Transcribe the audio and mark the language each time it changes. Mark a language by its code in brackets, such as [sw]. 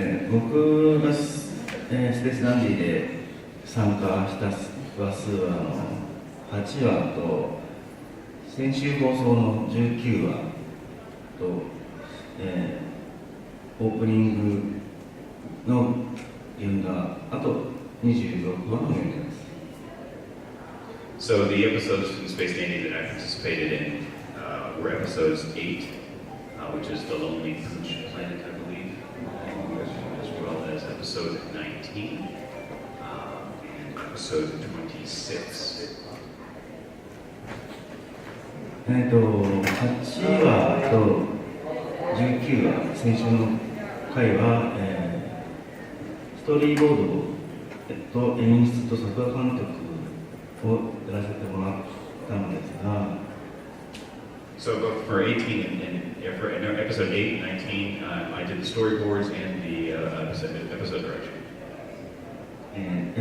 [ja] 僕がスペースダンディで参加した話数は8話と先週放送の19話と、オープニングの原画、あと26話の原画です。 [en] So the episodes from Space Dandy that I participated in were episodes 8, which is The Lonely Pooch Planet, I believe, as well as episode 19 and episode 26. [ja] 8話と19話、先週の回は、ストーリーボードと演出と作画監督をやらせてもらったのですが、 [en] So both for 18 and for episode 8 and 19, I did the storyboards and the episode direction.